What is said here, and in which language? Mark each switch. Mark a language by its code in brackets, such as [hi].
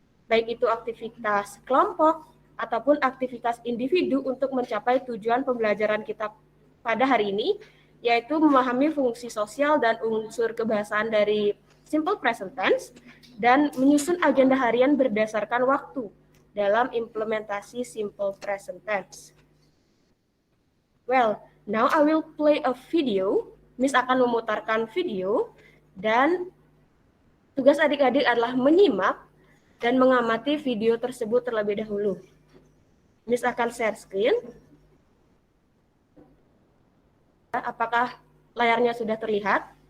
[id] Baik itu aktivitas kelompok ataupun aktivitas individu untuk mencapai tujuan pembelajaran kita pada hari ini, yaitu memahami fungsi sosial dan unsur kebahasaan dari simple present tense dan menyusun agenda harian berdasarkan waktu dalam implementasi simple present tense. [en] Well, now I will play a video. [id] Miss akan memutarkan video dan tugas adik-adik adalah menyimak dan mengamati video tersebut terlebih dahulu. Miss akan share screen. Apakah layarnya sudah terlihat?